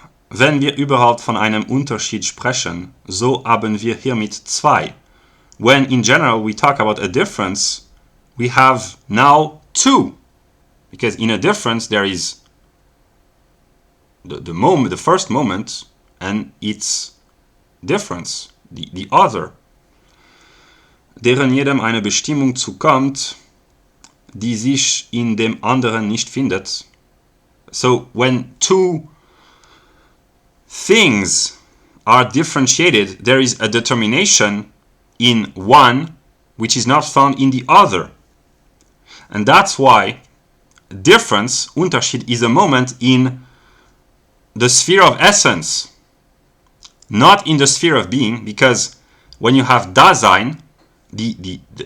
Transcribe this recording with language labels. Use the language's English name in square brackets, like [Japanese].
[German] Wenn wir überhaupt von einem Unterschied sprechen, so haben wir hiermit zwei. [English] When in general we talk about a difference, we have now two. Because in a difference there is the first moment and its difference, the other, [German] deren jedem eine Bestimmung zukommt, die sich in dem anderen nicht findet. [English] So when two things are differentiated, there is a determination in one which is not found in the other. And that's why difference, Unterschied, is a moment in the sphere of essence, not in the sphere of being, because when you have Dasein, the